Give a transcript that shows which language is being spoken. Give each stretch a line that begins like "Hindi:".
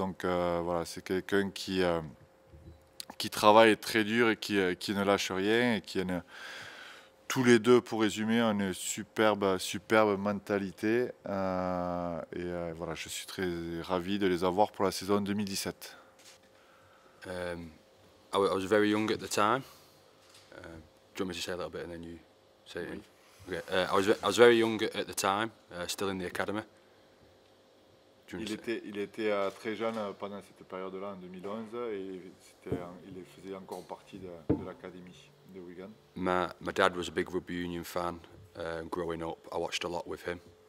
French: Donc c'est quelqu'un qui travaille très dur et qui ne lâche rien et qui a tous les deux, pour résumer, une superbe mentalité. Je suis très ravi de les avoir pour la saison 2017.
English: I was very young at the time. Do you want me to say a little bit and then you say it? Okay. I was very young at the time, still in the academy.
French: Il était très jeune pendant cette période-là, en 2011, et il faisait encore partie de l'académie de Wigan.
English: My dad was a big rugby union fan. Growing up, I watched a lot with him.